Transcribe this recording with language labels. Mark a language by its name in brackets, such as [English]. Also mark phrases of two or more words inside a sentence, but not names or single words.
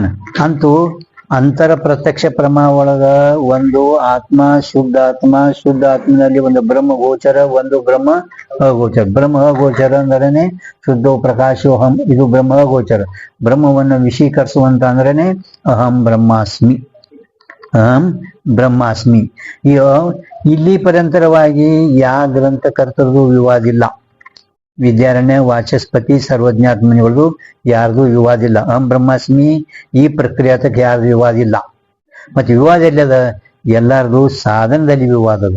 [Kannada] ಅಂತೂ ಅಂತರ ಪ್ರತ್ಯಕ್ಷ ಪ್ರಮಾಣ ಒಳಗ ಒಂದು ಆತ್ಮ, ಶುದ್ಧ ಆತ್ಮನಲ್ಲಿ ಒಂದು ಬ್ರಹ್ಮ ಗೋಚರ, ಒಂದು ಬ್ರಹ್ಮ ಅಗೋಚರ. ಬ್ರಹ್ಮ ಅಗೋಚರ ಅಂದ್ರೇನೆ [Sanskrit] ಶುದ್ಧೋ ಪ್ರಕಾಶೋಹಂ, [Kannada] ಇದು ಬ್ರಹ್ಮ ಅಗೋಚರ. ಬ್ರಹ್ಮವನ್ನು ವಿಷೀಕರಿಸುವಂತ ಅಂದ್ರೇನೆ [Sanskrit] ಅಹಂ ಬ್ರಹ್ಮಾಸ್ಮಿ, ಅಹಂ ಬ್ರಹ್ಮಾಸ್ಮಿ. [Kannada] ಇಲ್ಲಿ ಪರ್ಯಂತರವಾಗಿ ಯಾವ ಗ್ರಂಥಕರ್ತರದು ವಿವಾದಿಲ್ಲ. ವಿದ್ಯಾರಣ್ಯ, ವಾಚಸ್ಪತಿ, ಸರ್ವಜ್ಞಾತ್ಮನಿಗಳದು ಯಾರ್ದು ವಿವಾದಿಲ್ಲ. [Sanskrit] ಅಹಂ ಬ್ರಹ್ಮಾಸ್ಮಿ [Kannada] ಈ ಪ್ರಕ್ರಿಯಾತಕ್ಕೆ ಯಾರ್ದು ವಿವಾದಿಲ್ಲ. ಮತ್ತೆ ವಿವಾದ ಎಲ್ಲದ? ಎಲ್ಲಾರ್ದು ಸಾಧನದಲ್ಲಿ ವಿವಾದ ಅದ.